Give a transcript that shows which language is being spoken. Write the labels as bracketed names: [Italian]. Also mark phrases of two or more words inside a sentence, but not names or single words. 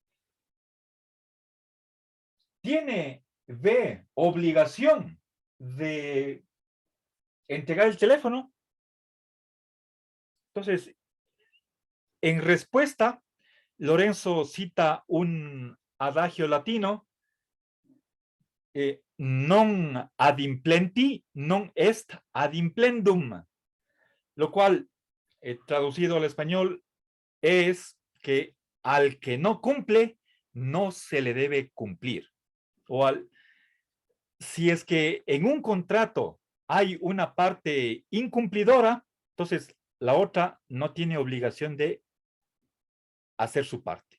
[Spanish] ¿Tiene B obligación de entregar el teléfono? Entonces, en respuesta, Lorenzo cita un adagio latino, [Latin] non ad implenti, non est ad implendum, [Spanish] lo cual, traducido al español, es que al que no cumple, no se le debe cumplir. O si es que en un contrato hay una parte incumplidora, entonces la otra no tiene obligación de hacer su parte.